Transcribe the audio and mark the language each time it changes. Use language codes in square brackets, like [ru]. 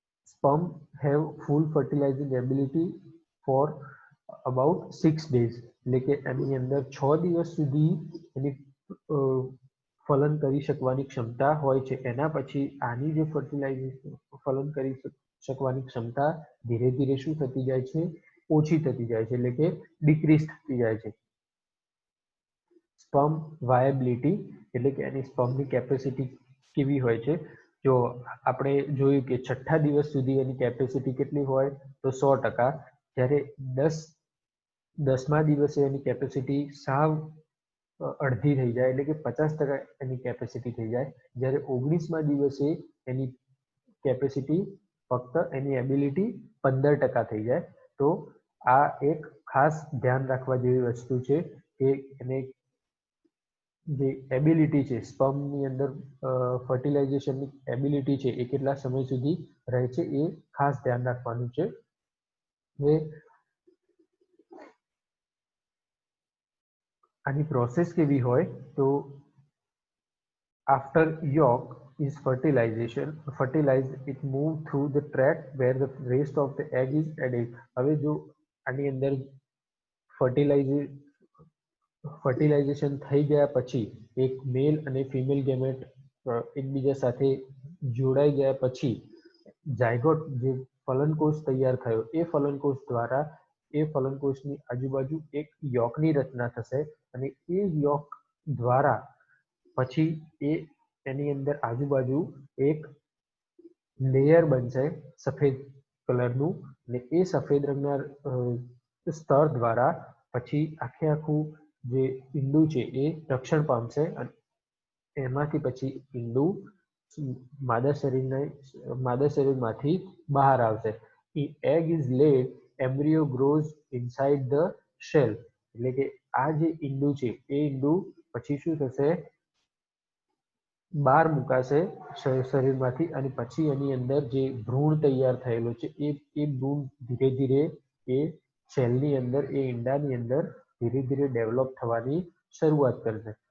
[en] Sperm have full fertilizing ability for about 6 days. [gu] એટલે કે એની અંદર 6 દિવસ સુધી એની ફલન કરી શકવાની ક્ષમતા હોય છે. એના પછી આની જે ફલન કરી શકવાની ક્ષમતા ધીરે ધીરે શું થતી જાય છે, ઓછી થતી જાય છે, એટલે કે ડિક્રીઝ થતી જાય છે. સ્પર્મ વાયબિલિટી એટલે કે એની સ્પર્મની કેપેસિટી કેવી હોય છે. જો આપણે જોયું કે 6 દિવસ સુધી એની કેપેસિટી કેટલી હોય તો 100%. જ્યારે 10મા દિવસે એની કેપેસિટી સાવ અડધી થઈ જાય એટલે કે 50% એની કેપેસિટી થઈ જાય. જ્યારે 19મા દિવસે એની કેપેસિટી ફક્ત એની એબિલિટી 15% થઈ જાય. તો આ એક ખાસ ધ્યાન રાખવા જેવી વસ્તુ છે કે એને જે એબિલિટી છે સ્પર્મની અંદર ફર્ટિલાઇઝેશનની એબિલિટી છે એ કેટલા સમય સુધી રહે છે એ ખાસ ધ્યાન રાખવાનું છે. હવે આની પ્રોસેસ કેવી હોય તો [en] after yolk is fertilized it move through the tract where the rest of the egg is added. [gu] હવે જો આની અંદર ફર્ટિલાઇઝેશન થઈ ગયા પછી એક મેલ અને ફિમેલ ગેમેટ એકબીજા સાથે જોડાઈ ગયા પછી ઝાયગોટ જે ફલનકોષ તૈયાર થયો એ ફલનકોષ દ્વારા એ ફલનકોષની આજુબાજુ એક યોકની રચના થશે અને એ યોક દ્વારા પછી એની અંદર આજુબાજુ એક લેયર બનશે સફેદ કલરનું અને એ સફેદ રંગના સ્તર દ્વારા પછી આખું જે ઈંડું છે એ રક્ષણ પામશે અને એમાંથી પછી ઈંડું માદા શરીરમાંથી બહાર આવશે. [en] Egg is laid, embryo grows inside the shell. [gu] એટલે કે આ જે ઈંડું છે એ ઈંડું પછી શું થશે, બહાર મુકાશે શરીરમાંથી અને પછી એની અંદર જે ભ્રૂણ તૈયાર થયેલો છે એ ભ્રૂણ ધીરે ધીરે એ સેલની અંદર એ ઈંડાની અંદર ધીરે ધીરે ડેવલપ થવાની શરૂઆત કરશે.